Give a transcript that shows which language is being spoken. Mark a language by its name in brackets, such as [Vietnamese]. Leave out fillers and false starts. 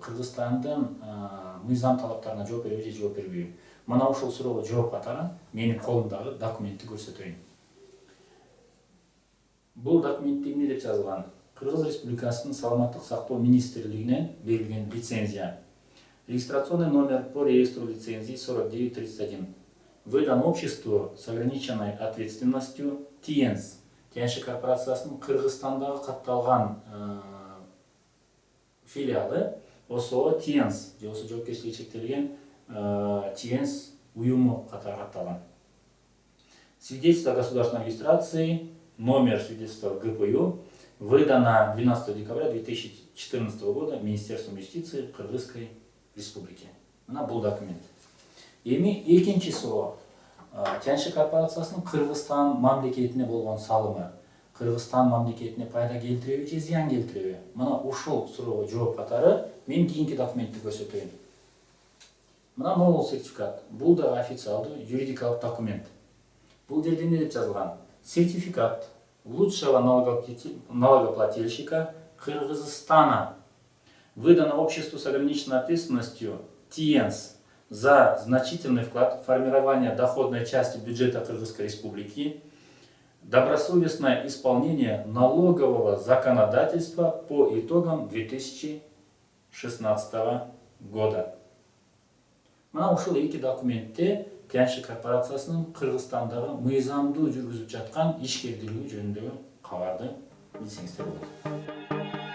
[Kyrgyz] Кыргызстандын мыйзам талаптарына жооп береби же жооп бербейби? Мына ушул суроого жооп катары менин колумдагы документти көрсөтөйүн. Бул документте эмне деп жазылган? Кыргыз Республикасынын Саламаттык сактоо министрлигинен берилген лицензия. [Russian] Регистрационный номер по реестру лицензий 4931. Выдан обществу с ограниченной ответственностью ТИЕНС. [Kyrgyz] Тяньши корпорациясынын Кыргызстандагы катталган филиалы ОСО ТИЕНС же ОСО жоопкерчилиги чектелген ТИЕНС уюму катары катталган. [Russian] Свидетельство о государственной регистрации, номер свидетельства ГПЮ, выдано 12 декабря 2014 года Министерством юстиции Кыргызской Республики. [Kyrgyz] Мына бул документ. Эми экинчи суроо. Тяньши корпорациясынын Кыргызстан мамлекетине болгон салымы Кыргызстан мамлекетине пайда келтиреби же зыян келтиреби? Мына ушул суроого жооп катары мен кийинки документти көрсөтөйүн. Мына могул сертификат. Бул да официалдуу юридикалык документ. Бул жерде эмне деп жазылган? [Russian] Сертификат лучшего налогоплательщика Кыргызстана, выдано обществу с ограниченной ответственностью ТИЕНС за значительный вклад в формирование доходной части бюджета Кыргызской Республики, добросовестное исполнение налогового законодательства по итогам 2016 года. [Kyrgyz] Мына ушул эки документте Тяньши корпорациясынын Кыргызстандагы мыйзамдуу жүргүзүп жаткан ишкердүүлүгү жөнүндөгү кабарды билсеңиздер болот.